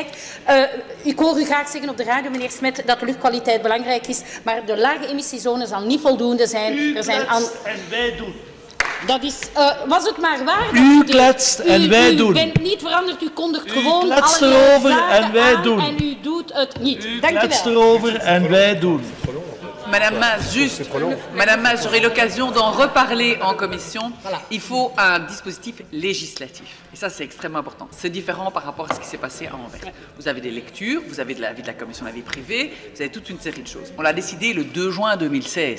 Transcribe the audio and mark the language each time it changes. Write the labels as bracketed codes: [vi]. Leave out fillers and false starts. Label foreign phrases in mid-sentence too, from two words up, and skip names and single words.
[nl] Ik hoor u graag zeggen op de radio, meneer Smet, dat de luchtkwaliteit belangrijk is, maar de lage emissiezone zal niet voldoende zijn. Er zijn en wij doen. Dat is, was het maar waar. U kletst en wij doen. U bent niet veranderd, u kondigt gewoon alle erover en wij doen. En u doet het niet. U kletst erover en wij doen. [fr] Madame Mas, juste, Madame Mas, j'aurai l'occasion d'en reparler en commission. Il faut un dispositif législatif. Et ça, c'est extrêmement important. C'est différent par rapport à ce qui s'est passé à Anvers. Vous avez des lectures, vous avez de l'avis de la commission de la vie privée, vous avez toute une série de choses. On l'a décidé le 2 juin 2016.